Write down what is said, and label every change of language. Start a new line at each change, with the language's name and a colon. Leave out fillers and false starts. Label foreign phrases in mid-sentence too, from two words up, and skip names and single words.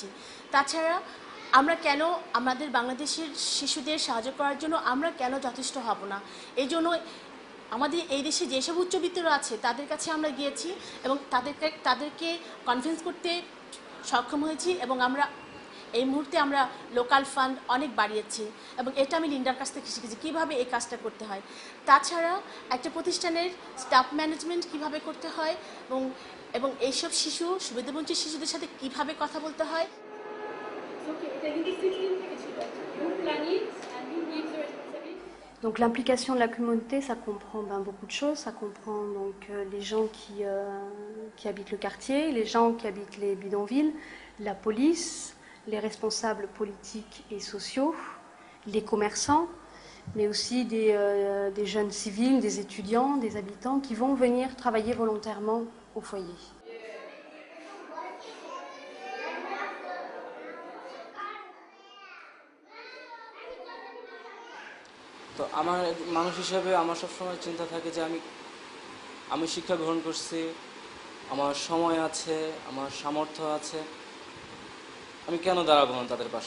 Bangla: তাছাড়া আমরা কেন আমাদের বাংলাদেশের শিশুদের সাহায্য করার জন্য আমরা কেন যথেষ্ট হব না, এই জন্য আমাদের এই দেশে যেসব উচ্চবিত্তরা আছে তাদের কাছে আমরা গিয়েছি এবং তাদেরকে কনভিন্স করতে সক্ষম হয়েছি এবং আমরা এই মুহূর্তে আমরা
English: local fund
Bangla: অনেক বাড়িয়েছি এবং এটা আমি লিন্ডার কাছ থেকে শিখেছি কীভাবে এই কাজটা করতে হয়। তাছাড়া একটা প্রতিষ্ঠানের
English: staff management
Bangla: কীভাবে করতে হয় এবং এইসব সুবিধাবঞ্চিত শিশুদের সাথে কীভাবে কথা বলতে হয়।
French: Donc l'implication de la communauté, ça comprend beaucoup de choses. Ça comprend donc les gens qui habitent le quartier, les gens qui habitent les bidonvilles, la police, les responsables politiques et sociaux, les commerçants, mais aussi des jeunes civils, des étudiants, des habitants qui vont venir travailler volontairement au foyer.
Bangla: তো আমার মানুষ হিসেবে আমার সবসময় চিন্তা থাকে যে আমি শিক্ষা গ্রহণ করছি, আমার সময় আছে, আমার সামর্থ্য আছে, আমি কেন দাঁড়াবো না তাদের পাশে?